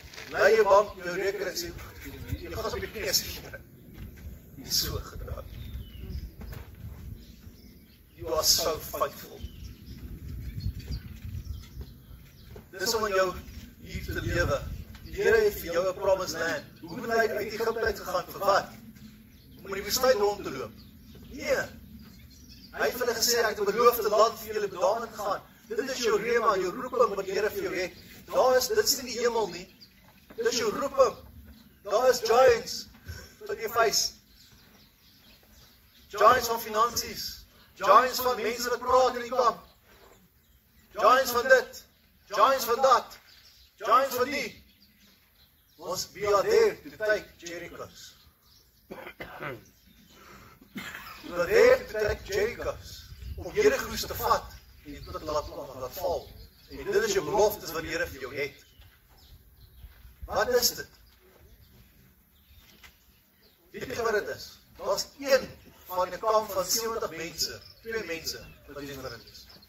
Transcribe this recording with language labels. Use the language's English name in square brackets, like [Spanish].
[Afrikaans] Lei jou bank, jou rekening sê, jy gaan op die knie sê, jy is so gedaan. [English] You are so faithful. [Afrikaans] Dis om in jou hier te lewe. Die Here het vir jou 'n [English] promised land. [Afrikaans] Hoe moet hy uit Egipte uitgegaan vir wat? Om in die woestyn rond te loop? Nee. Hy het vir hulle gesê ek het 'n beloofde land vir julle daarin gaan. Dit is jou rema, jou roeping wat die Here vir jou het. Dit is nie die hemel nie. Dit is jou roeping. Daar is giants wat jy face. Giants van finansies. Giants van mense wat praat in die kamp. Giants van dit. Giants van dat. Giants van die. [English] We are there to take Jericho's. We are there to take Jericho's. [Afrikaans] Om Jericho's te vat en dit te laat val. En dit is jou beloftes wat die Here vir jou het. Wat is dit? Weet jy wat dit is? Daar was een van 'n kamp van 70 mense, 2 mense wat weet wat dit is.